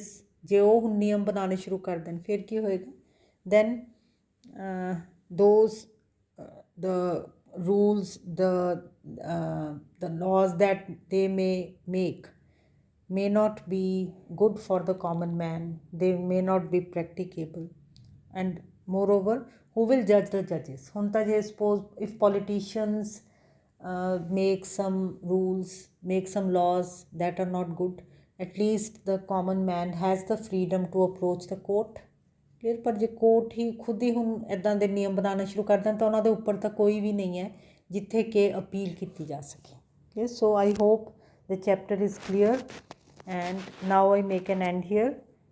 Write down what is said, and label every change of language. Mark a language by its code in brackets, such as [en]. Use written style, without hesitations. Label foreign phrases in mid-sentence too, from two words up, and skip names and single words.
[pa] ਜੇ ਉਹ ਹੁਣ ਨਿਯਮ ਬਣਾਉਣੇ ਸ਼ੁਰੂ ਕਰ ਦੇਣ ਫਿਰ ਕੀ ਹੋਏਗਾ, [en] then the rules, the laws that they may make may not be good for the common man, they may not be practicable, and moreover who will judge the judges? [pa] ਹੁਣ ਤਾਂ ਜੇ [en] suppose if politicians make some rules, make some laws that are not good, at least the common man has the freedom to approach the court, clear। [pa] ਪਰ ਜੇ ਕੋਰਟ ਹੀ ਖੁਦ ਹੀ ਹੁਣ ਇੱਦਾਂ ਦੇ ਨਿਯਮ ਬਣਾਉਣੇ ਸ਼ੁਰੂ ਕਰ ਦੇਣ ਤਾਂ ਉਹਨਾਂ ਦੇ ਉੱਪਰ ਤਾਂ ਕੋਈ ਵੀ ਨਹੀਂ ਹੈ ਜਿੱਥੇ ਕਿ ਅਪੀਲ ਕੀਤੀ ਜਾ ਸਕੇ, clear। [en] so I hope the chapter is clear and now I make an end here।